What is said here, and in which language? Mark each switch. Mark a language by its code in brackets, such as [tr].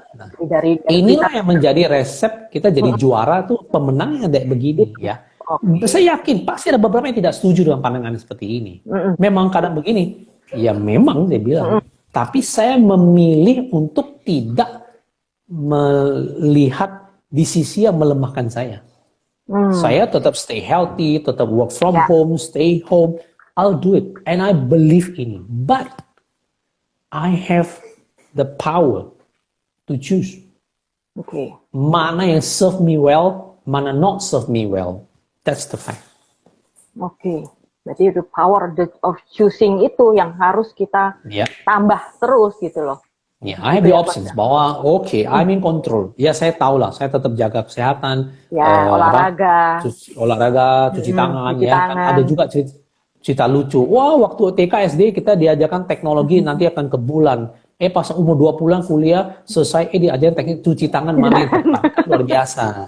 [id] Nah, inilah yang menjadi resep kita jadi juara tuh pemenang yang kayak begini ya. Saya yakin pasti ada beberapa yang tidak setuju dengan pandangan seperti ini. Memang kadang begini, ya memang saya bilang. Tapi saya memilih untuk tidak melihat di sisi yang melemahkan saya. Saya tetap [en] stay healthy, [id] tetap [en] work from home, stay home. I'll do it. And I believe in it. But I have the power to choose. [id] Mana yang [en] serve me well, [id] mana [en] not serve me well. That's the fact. [id] Berarti [en] the power of choosing [id] itu yang harus kita tambah terus gitu loh. [en] I have the options [id] bahwa [en] I'm in control. [id] Ya saya tahu lah, saya tetap jaga kesehatan. Olahraga. Cuci tangan. Kan ada juga cerita lucu. Wah, waktu TK SD kita diajarkan teknologi nanti akan ke bulan. Pas umur 20 kuliah selesai, diajarin teknik cuci tangan mana yang tepat. Kan luar biasa.